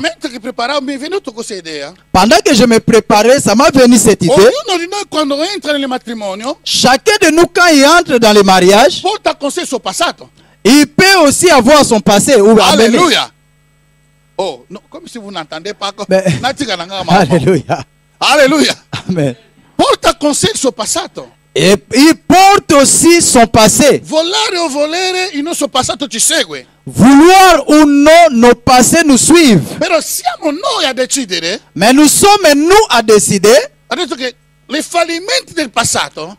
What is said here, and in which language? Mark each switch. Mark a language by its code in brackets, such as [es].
[it] Mentre che preparavo mi è venuto questa idea. [fr] Pendant que je me préparais, ça m'a venu cette idée. [it] Ognuno di noi quando entra nel matrimonio [fr] Chacun de nous, quand il entre dans le mariage, [it] porta con sé il suo passato. [fr] il peut aussi avoir son passé. Ou Alléluia. [it] Oh, no, come se [fr] vous n'entendez pas. Mais- Alléluia. Alléluia. Amen. [it] Porta con sé il suo passato. [fr] Et il porte aussi son passé. [it] Volare o volere, il nostro passato ci segue. [fr] Vouloir ou non, nos passés nous suivent. [it] Però siamo noi a decidere. [fr] Mais nous sommes nous à décider, [it] Ha detto che i fallimenti del passato